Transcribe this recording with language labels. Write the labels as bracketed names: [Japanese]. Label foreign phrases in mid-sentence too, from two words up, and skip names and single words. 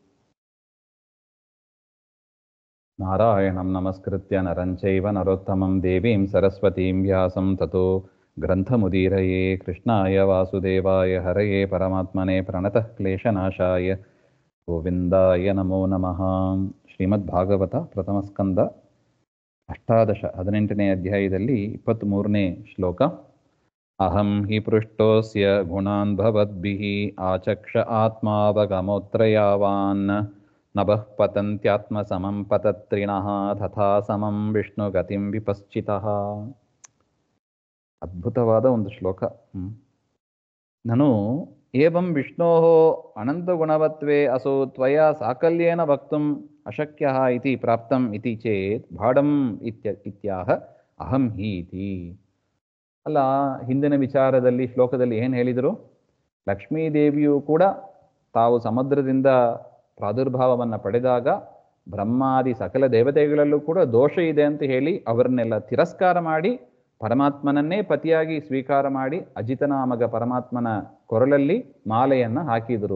[Sanskrit] नारायणं नमस्कृत्य नरं चैव नरोत्तमं देवीं सरस्वतीं व्यासं ततो ग्रन्थमुदीरये. कृष्णाय वासुदेवाय हरये परमात्मने प्रणतः क्लेशनाशाय ಗೋವಿಂದಾಯ ನಮೋ ನಮಃ. [Kannada] ಶ್ರೀಮದ್ಭಾಗವತ ಪ್ರಥಮಸ್ಕಂದ ಅಷ್ಟಾದಶ 18ನೇ ಅಧ್ಯಾಯದಲ್ಲಿ 23ನೇ ಶ್ಲೋಕ. [Sanskrit] ಅಹಂ ಹಿ ಪೃಷ್ಟೋಸ್ಯ ಗುಣಾನ್ ಭವದ್ಭಿಃ ಆಚಕ್ಷ ಆತ್ಮಾವಗಮೋತ್ರಯಾವಾನ್ ನಭಃ ಪತಂತ್ಯಾತ್ಮ ಸಮಂ ಪತತ್ರಿಣಃ ತಥಾ ಸಮಂ ವಿಷ್ಣು ಗತಿಂ ವಿಪಶ್ಚಿತಃ. [Kannada] ಅದ್ಭುತವಾದ ಒಂದು ಶ್ಲೋಕ. ನಾನು [Sanskrit] ಏವಂ ವಿಷ್ಣೋಃ ಅನಂತಗುಣವತ್ವೇ ಅಸೋ ತ್ವಯಾ ಸಾಕಲ್ಯೇನ ವಕ್ತುಂ ಅಶಕ್ಯಃ ಇತಿ ಪ್ರಾಪ್ತಂ ಇತಿ ಚೇತ್ ಭಾಡಂ ಇತ್ಯಾಹ ಅಹಂ ಹಿ ಇತಿ. [Kannada] ಅಲ್ಲ, ಹಿಂದಿನ ವಿಚಾರದಲ್ಲಿ ಶ್ಲೋಕದಲ್ಲಿ ಏನು ಹೇಳಿದರು? ಲಕ್ಷ್ಮೀದೇವಿಯು ಕೂಡ ತಾವು ಸಮುದ್ರದಿಂದ ಪ್ರಾದುರ್ಭಾವವನ್ನು ಪಡೆದಾಗ ಬ್ರಹ್ಮಾದಿ ಸಕಲ ದೇವತೆಗಳಲ್ಲೂ ಕೂಡ ದೋಷ ಇದೆ ಅಂತ ಹೇಳಿ ಅವರನ್ನೆಲ್ಲ ತಿರಸ್ಕಾರ ಮಾಡಿ ಪರಮಾತ್ಮನನ್ನೇ ಪತಿಯಾಗಿ ಸ್ವೀಕಾರ ಮಾಡಿ ಅಜಿತನಾಮಗ ಪರಮಾತ್ಮನ ಕೊರಳಲ್ಲಿ ಮಾಲೆಯನ್ನು ಹಾಕಿದರು.